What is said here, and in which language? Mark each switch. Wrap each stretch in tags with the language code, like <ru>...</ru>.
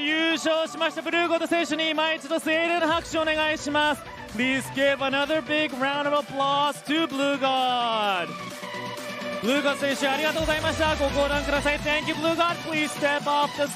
<ja>優勝しましたブルーゴード選手に今一度盛大な拍手をお願いします。</ja> <en>Please give another big round of applause to Blue God!</en> <ja>ブルーゴード選手ありがとうございました。ご降壇ください。</ja> <en>Thank you, Blue God. Please step off the</en>